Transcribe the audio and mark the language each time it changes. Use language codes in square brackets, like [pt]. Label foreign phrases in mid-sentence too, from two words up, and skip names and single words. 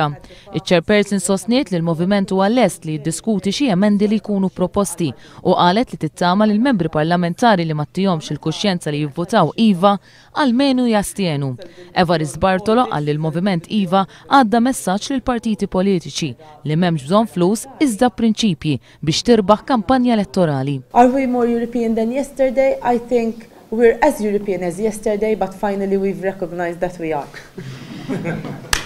[mt] Iċ-chairperson sostniet li l-moviment huwa lest li jiddiskuti xi emendi li jkunu proposti u qalet li tittama lil membri parlamentari li ma ttihomx il-kuxjenza li jivvotaw Iva almenu jastienu. Evarist Bartolo qal li l-moviment Iva għadda messaġġ lil partiti politiċi li m'hemmx bżonn flus iżda prinċipji biex tirbaħ kampanja elettorali. [en] Are we more European than yesterday? I think we're as European as yesterday, but finally we've recognized that we are.